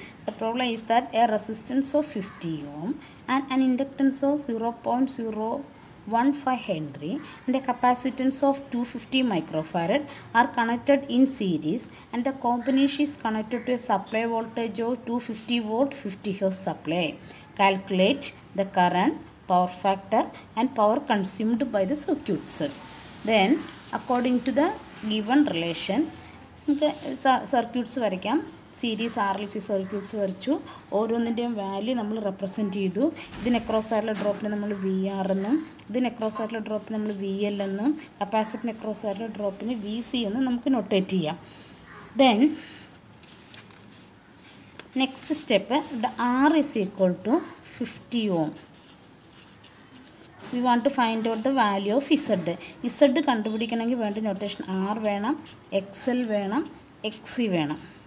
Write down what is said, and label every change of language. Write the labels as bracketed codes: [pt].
[en] The problem is that a resistance of 50 ohm and an inductance of 0.015 Henry and a capacitance of 250 microfarad are connected in series, and the combination is connected to a supply voltage of 250 volt 50 Hz supply. Calculate the current, power factor and power consumed by the circuits. Then according to the given relation, circuits varikam. [ml] Series RLC circuits വരച്ചു. ഓരോന്നിൻ്റെയും value നമ്മൾ represent ചെയ്തു. ഇതിന് across ആയിട്ടുള്ള ഡ്രോപ്പിന് നമ്മൾ VR എന്നും ഇതിന് across ആയിട്ടുള്ള ഡ്രോപ്പിന് നമ്മൾ VL എന്നും കപ്പാസിറ്ററിന് അക്രോസ് ആയിട്ടുള്ള ഡ്രോപ്പിന് VC എന്നും നമുക്ക് നൊട്ടേറ്റ് ചെയ്യാം. [en] Then next step, R is equal to 50 ohm. We want to find out the value of Z. [ml] Z കണ്ടുപിടിക്കണമെങ്കിൽ വേണ്ട നൊട്ടേഷൻ R വേണം, XL വേണം, XC വേണം.